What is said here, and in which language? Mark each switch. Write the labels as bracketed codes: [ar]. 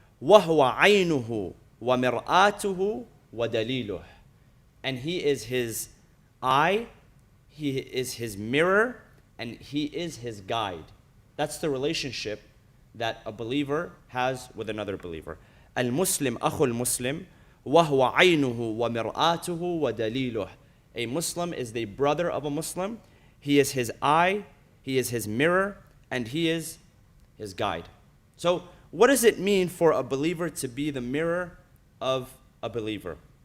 [ar] وَهُوَ عَيْنُهُ وَمِرْآتُهُ وَدَلِيلُهُ. [en] And he is his eye, he is his mirror, and he is his guide. That's the relationship that a believer has with another believer. [ar] Al-Muslim akhul Muslim, وَهُوَ عَيْنُهُ وَمِرْآتُهُ وَدَلِيلُهُ. [en] A Muslim is the brother of a Muslim. He is his eye, he is his mirror, and he is his guide. So what does it mean for a believer to be the mirror of a believer?